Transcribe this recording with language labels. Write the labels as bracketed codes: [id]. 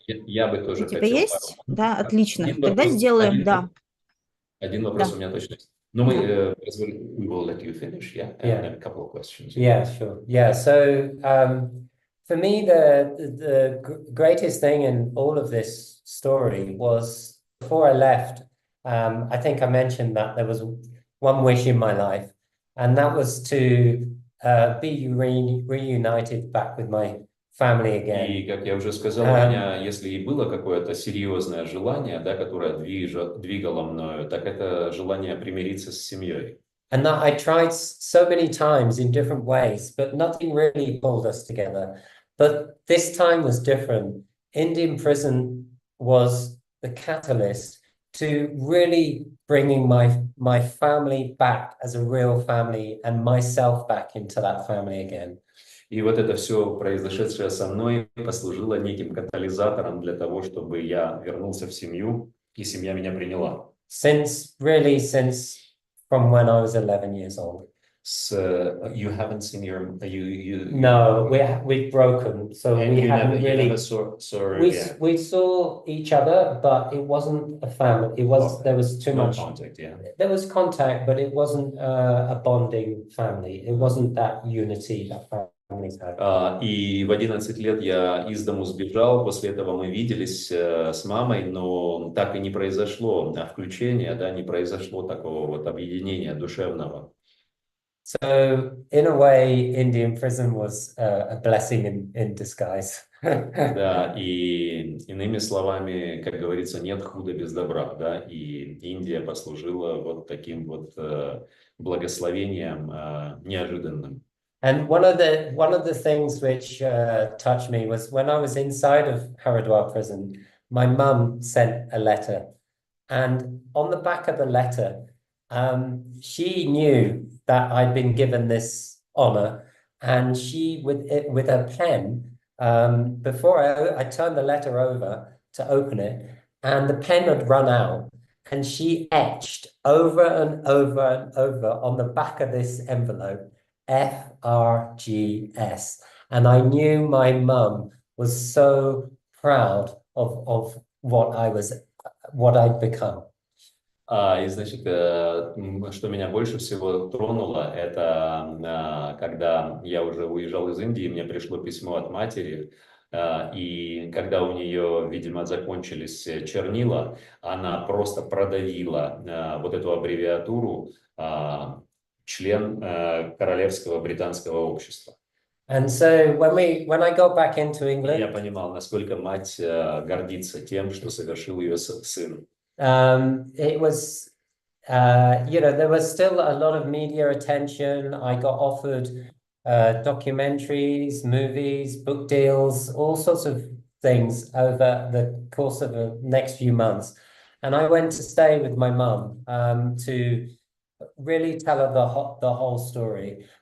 [ru] Я бы тоже у тебя хотел есть? пару. Да, отлично. Один Тогда вопрос, сделаем, да. Один вопрос у меня точно есть. Но мы [en] we will let you finish, yeah? And then a couple of questions. Yeah, sure. Yeah, so for me, the greatest thing in all of this story was before I left, I think I mentioned that there was one wish in my life, and that was to be reunited back with my family again. [ru] И, как я уже сказал, у меня, если и было какое-то серьезное желание, да, которое двигало мною, так это желание примириться с семьей. [en] And that I tried so many times in different ways, but nothing really pulled us together. But this time was different. Indian prison was the catalyst to really bringing my family back as a real family and myself back into that family again. [ru] И вот это все произошедшее со мной послужило неким катализатором для того, чтобы я вернулся в семью, и семья меня приняла. [en] Since from when I was 11 years old. You haven't seen your No, we've broken, so we haven't really. We saw each other, but it wasn't a family. It was there was too much contact. Yeah. There was contact, but it wasn't a bonding family. It wasn't that unity that families have. [ru] И в 11 лет я из дому сбежал. После этого мы виделись с мамой, но так и не произошло включения, да, не произошло такого вот объединения душевного. [en] So, in a way, Indian prison was a blessing in disguise. [ru] Да, и иными словами, как говорится, нет худа без добра, да, и Индия послужила вот таким вот благословением неожиданным. [en] And one of the things which touched me was when I was inside of Haridwar prison, my mum sent a letter, and on the back of the letter, she knew that I'd been given this honor, and she with her pen, before I turned the letter over to open it, and the pen had run out, and she etched over and over and over on the back of this envelope FRGS, and I knew my mum was so proud of what I'd become. [ru] И, значит, что меня больше всего тронуло, это когда я уже уезжал из Индии, мне пришло письмо от матери, и когда у нее, видимо, закончились чернила, она просто продавила вот эту аббревиатуру член Королевского британского общества. [en] And so when I go back into England, [ru] я понимал, насколько мать гордится тем, что совершил ее сын. [en] It was, there was still a lot of media attention. I got offered documentaries, movies, book deals, all sorts of things over the course of the next few months. And I went to stay with my mum to really tell her the whole story.